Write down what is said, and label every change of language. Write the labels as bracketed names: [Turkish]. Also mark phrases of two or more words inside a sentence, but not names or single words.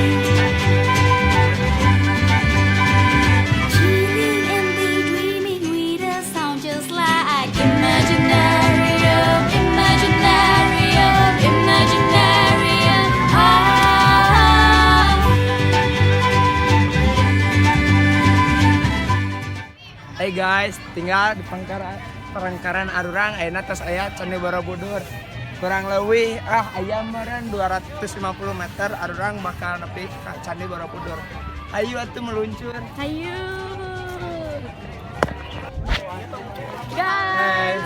[English] Dreaming and daydreaming with a sound just like Imaginarium. Hey guys, [Sundanese] tinggal di Pangkaran Arurang ayeuna tos aya Candi Borobudur. Kurang leuwih aya meureun 250 meter Arurang bakal nepi ka Candi Borobudur. Ayo atuh meluncur. Hayu. Guys,